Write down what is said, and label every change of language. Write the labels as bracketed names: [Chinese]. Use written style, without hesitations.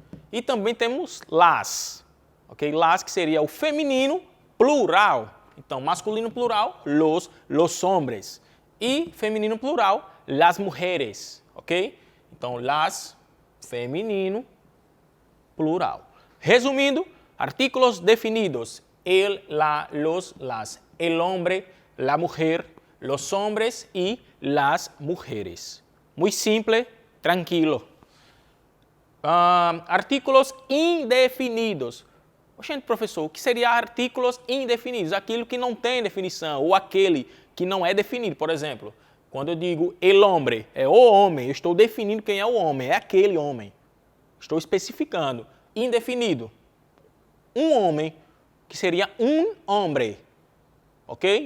[Portuguese] E também temos las, ok? Las, que seria o feminino plural. Então, masculino plural, los hombres. E feminino plural, las mujeres, ok? Então, las, feminino, plural. Resumindo, artículos definidos, el, la, los, las. [Spanish] El hombre, la mujer, los hombres y las mujeres. Muy simple, tranquilo. Artículos indefinidos. [Portuguese] Oxente, professor, o que seria artículos indefinidos? Aquilo que não tem definição, ou aquele que não é definido. Por exemplo, quando eu digo el hombre, é o homem, eu estou definindo quem é o homem, é aquele homem. Estou especificando. Indefinido. Um homem, que seria um hombre. Ok?